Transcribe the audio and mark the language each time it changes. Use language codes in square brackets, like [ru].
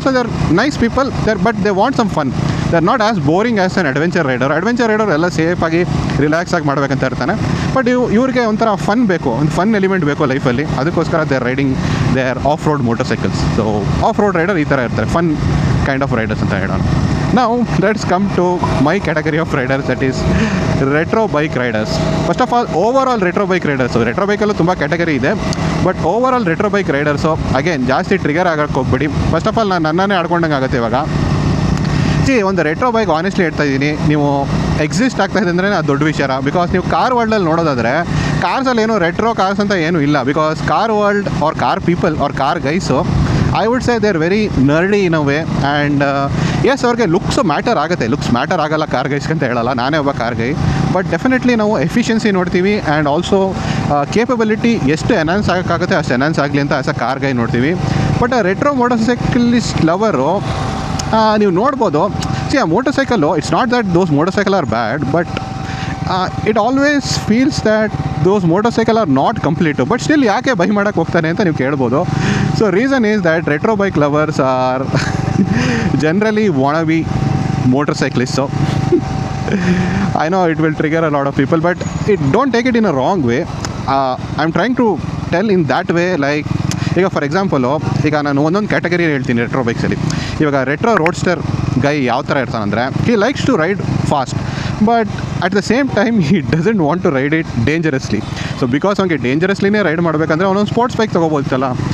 [en] So they are nice people there, but they want some fun. They are not as boring as an adventure rider. [kn] Adventure rider ಎಲ್ಲ ಸೇಫಾಗಿ relax ಆಗಿ ಮಾಡಬೇಕಂತ ಇರ್ತಾನೆ. But ಇವ್ರಿಗೆ ಒಂಥರ fun ಬೇಕು, ಒಂದು ಫನ್ ಎಲಿಮೆಂಟ್ ಬೇಕು ಲೈಫಲ್ಲಿ. [en] ಅದಕ್ಕೋಸ್ಕರ they are riding they are off road motorcycles. So off road rider [kn] ಈ ಥರ ಇರ್ತಾರೆ, [en] fun kind of riders [kn] ಅಂತ ಹೇಳೋಣ. [en] Now let's come to my category of riders, that is retro bike riders. First of all, overall retro bike riders. So retro bike [kn] ಅಲ್ಲೂ ತುಂಬ category ಇದೆ, but overall retro bike riders again ಜಾಸ್ತಿ trigger ಆಗೋಕ್ಕೆ ಹೋಗ್ಬೇಡಿ. [en] first of all [kn] ನಾನು ನನ್ನನ್ನೇ ಆಡ್ಕೊಂಡಂಗೆ ಆಗುತ್ತೆ ಇವಾಗ. ಒಂದು ರೆಟ್ರೋ ಬೈಕ್ ಆನೆಸ್ಟ್ಲಿ ಹೇಳ್ತಾ ಇದ್ದೀನಿ, ನೀವು ಎಕ್ಸಿಸ್ಟ್ ಆಗ್ತಾಯಿದೆ ಅಂದರೆ ಅದು ದೊಡ್ಡ ವಿಚಾರ. ಬಿಕಾಸ್ ನೀವು ಕಾರ್ ವರ್ಲ್ಡಲ್ಲಿ ನೋಡೋದಾದರೆ ಕಾರ್ಸಲ್ಲಿ ಏನು ರೆಟ್ರೋ ಕಾರ್ಸ್ ಅಂತ ಏನೂ ಇಲ್ಲ. [en] Because car world are car people are car guys I would say they are very nerdy in a way. And yes, [kn] ಅವ್ರಿಗೆ ಲುಕ್ಸು ಮ್ಯಾಟರ್ ಆಗುತ್ತೆ. ಲುಕ್ಸ್ ಮ್ಯಾಟರ್ ಆಗಲ್ಲ ಕಾರ್ ಗೈಸ್ಗೆ ಅಂತ ಹೇಳಲ್ಲ, ನಾನೇ ಒಬ್ಬ ಕಾರ್ ಗೈ. ಬಟ್ ಡೆಫಿನೆಟ್ಲಿ ನಾವು ಎಫಿಷಿಯನ್ಸಿ ನೋಡ್ತೀವಿ ಆ್ಯಂಡ್ ಆಲ್ಸೋ ಕೇಪಬಿಲಿಟಿ ಎಷ್ಟು ಎನ್ಹಾನ್ಸ್ ಆಗೋಕ್ಕಾಗುತ್ತೆ ಅಷ್ಟು ಎನ್ಹಾನ್ಸ್ ಆಗಲಿ ಅಂತ [en] as a car guy [kn] ನೋಡ್ತೀವಿ. ಬಟ್ ಆ ರೆಟ್ರೋ ಮೋಟರ್ ಸೈಕಲಿಸ್ಟ್ ಲವರು ನೀವು ನೋಡ್ಬೋದು. [en] ಆ motorcycle, it's not that those motorcycle are bad, but it always feels that those motorcycle are not complete. But still [kn] ಯಾಕೆ by ಮಾಡೋಕ್ಕೆ ಹೋಗ್ತಾನೆ ಅಂತ ನೀವು ಕೇಳ್ಬೋದು. [en] So reason is that retro bike lovers are generally wannabe motorcyclist. I know it will trigger a lot of people, but don't take it in a wrong way. I'm trying to tell in that way, like [kn] ಈಗ for example, ಈಗ ನಾನು ಒಂದೊಂದು category ಹೇಳ್ತೀನಿ retro ಬೈಕ್ಸಲ್ಲಿ. ಇವಾಗ retro roadster ಗೈ ಯಾವ ಥರ ಇರ್ತಾನಂದರೆ, [en] He likes to ride fast, but at the same time he doesn't want to ride it dangerously. [kn] So because ಅವ್ನಿಗೆ ಡೇಂಜರಸ್ಲಿನೇ ride ಮಾಡಬೇಕಂದ್ರೆ ಅವನೊಂದು ಸ್ಪೋರ್ಟ್ಸ್ ಬೈಕ್ ತೊಗೋಬೋದಲ್ಲ.